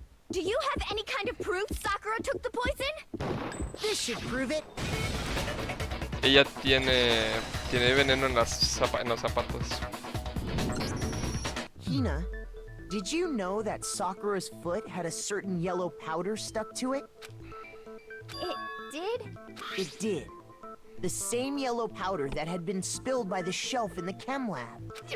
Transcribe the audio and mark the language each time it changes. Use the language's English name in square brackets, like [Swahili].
[English] Do you have any kind of proof Sakura took the poison? This should prove it. [Spanish] Ella tiene veneno en los zapatos. [English] Hina, did you know that Sakura's foot had a certain yellow powder stuck to it? It did? It did. The same yellow powder that had been spilled by the shelf in the chem lab.